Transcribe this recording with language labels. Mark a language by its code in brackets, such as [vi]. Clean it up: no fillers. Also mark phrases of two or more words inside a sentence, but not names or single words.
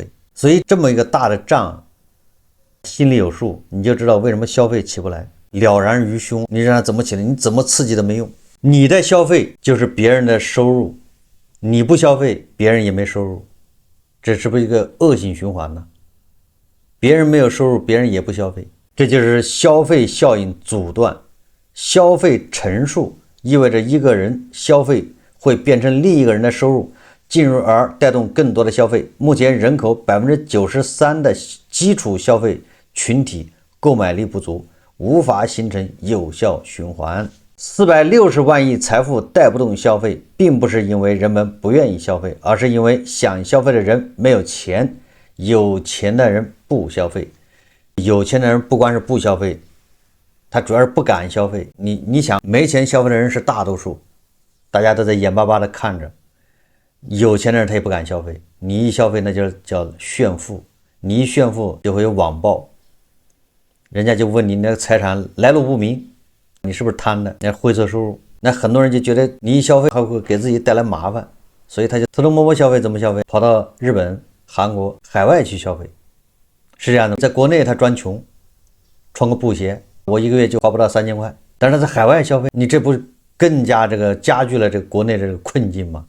[zh] 所以這麼一個大的賬心裡有數，你就知道為什麼消費起不來，了然於胸。你讓他怎麼起來，你怎麼刺激都沒用。你的消費就是別人的收入，你不消費別人也沒收入，這是不是一個惡性循環呢？別人沒有收入，別人也不消費，這就是消費效應阻斷。消費乘數意味着一個人消費會變成另一個人的收入，進入而帶動更多的消費。目前人口93%的基礎消費群體購買力不足，無法形成有效循環。460萬億財富帶不動消費，並不是因為人們不願意消費，而是因為想消費的人沒有錢，有錢的人不消費。有錢的人不光是不消費，他主要是不敢消費。你想，没錢消費的人是大多數，大家都在眼巴巴的看着。有錢的人他也不敢消費，你一消費那就叫炫富，你一炫富就會有網暴，人家就問你那個財產來路不明，你是不是貪的？那灰色收入，那很多人就覺得你一消費還會給自己帶來麻煩，所以他就偷偷摸摸消費。怎麼消費？跑到日本、韓國、海外去消費，是這樣的。在國內他裝窮，穿個布鞋，我一個月就花不到3000塊，但是在海外消費，你這不更加加劇了這個國內這個困境嗎？